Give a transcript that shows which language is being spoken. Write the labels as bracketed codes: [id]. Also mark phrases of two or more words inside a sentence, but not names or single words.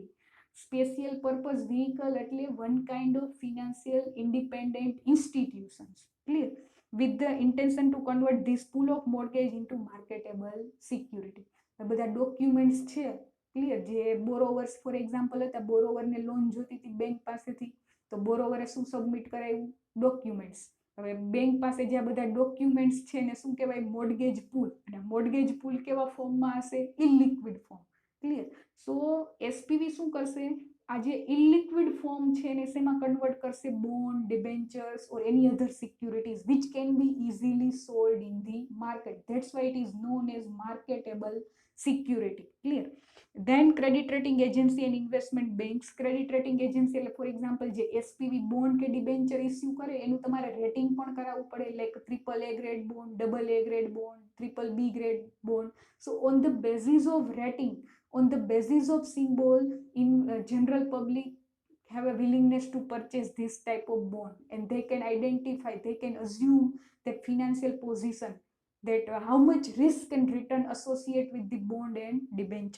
[en] special purpose vehicle એટલે one kind of financial independent institutions, clear, with the intention to convert this pool of mortgage into marketable security. [gu] બધા ડોક્યુમેન્ટ્સ છે, ક્લિયર, જે બોરોવર્સ [en] for example [gu] હતા, બોરોવરને લોન જોતી હતી બેંક પાસેથી, તો બોરોવરે શું સબમિટ કરાવ્યું? ડોક્યુમેન્ટ્સ. હવે બેંક પાસે જે આ બધા ડોક્યુમેન્ટ્સ છે ને શું કહેવાય? મોર્ગેજ પુલ. અને મોર્ગેજ પુલ કેવા ફોર્મમાં હશે? ઇલિક્વિડ ફોર્મ. ક્લિયર? સો એસપીવી શું કરશે? આ જે ઇલિક્વિડ ફોર્મ છે એને શેમાં કન્વર્ટ કરશે? [en] bond, debentures or any other securities which can be easily sold in the market. That's why it is known as marketable security. Clear? Then credit rating agency and investment banks. Credit rating agency [gu] એટલે [en] for example [gu] જે એસપીવી બોન્ડ કે ડિબેન્ચર ઇસ્યુ કરે એનું તમારે રેટિંગ પણ કરાવવું પડે, [en] like AAA grade bond, AA grade bond, BBB grade bond. So on the basis of rating, on the basis of symbol, in general public have a willingness to purchase this type of bond, and they can identify, they can assume that financial position, that how much risk and return associate with the bond and debenture.